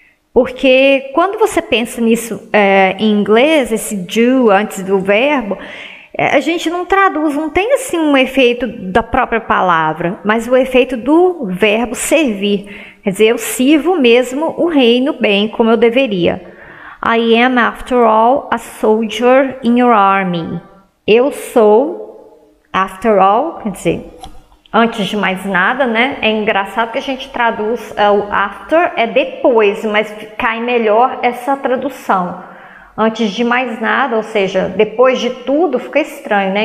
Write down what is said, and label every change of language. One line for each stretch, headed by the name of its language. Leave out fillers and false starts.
Portuguese: Porque quando você pensa nisso em inglês, esse do antes do verbo, a gente não traduz, não tem assim um efeito da própria palavra, mas o efeito do verbo servir. Quer dizer, eu sirvo mesmo o reino bem, como eu deveria.
English: I am, after all, a soldier in your army.
Portuguese: Eu sou,
English: after all,
Portuguese: quer dizer, antes de mais nada, né? É engraçado que a gente traduz o after é depois, mas cai melhor essa tradução. Antes de mais nada, ou seja, depois de tudo, fica estranho, né?